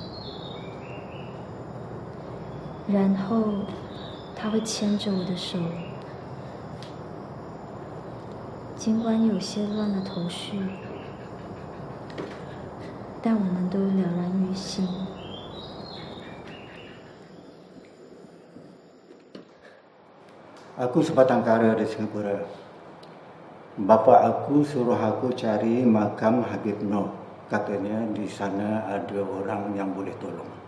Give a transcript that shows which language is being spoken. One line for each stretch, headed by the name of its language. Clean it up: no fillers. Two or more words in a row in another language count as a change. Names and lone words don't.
Chinese: 然后他会牵着我的手，尽管有些乱了头绪，但我们都了然于心。
Malay: Aku sebatang kara di Singapura. Bapa aku suruh aku cari makam Habib Noh. Katanya di sana ada orang yang boleh tolong.